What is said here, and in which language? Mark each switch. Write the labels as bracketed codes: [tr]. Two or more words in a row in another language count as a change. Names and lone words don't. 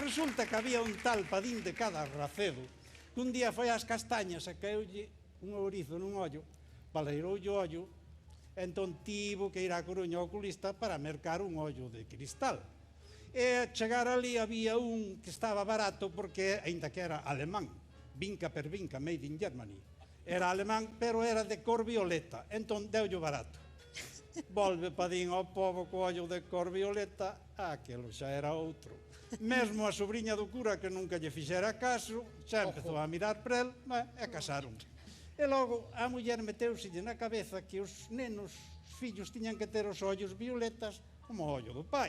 [gl] Resulta que había un tal Padín de Cadarracedo que un día foi ás castañas e caeulle un ourizo nun ollo, baleiroulle o ollo, entón tivo que ir á Coruña ao oculista para mercar un ollo de cristal. E a chegar ali había un que estaba barato porque, aínda que era alemán, vinca per vinca, [en] made in Germany, [gl] era alemán, pero era de cor violeta, entón deullo barato. Volve Padín ao pobo co ollo de cor violeta, aquelo xa era outro. Mesmo a sobrinha do cura, que nunca lle fixera caso, xa empezou a mirar para el e casaron. E logo a muller meteuselle na cabeza que os nenos, os fillos, tiñan que ter os ollos violetas como o ollo do pai.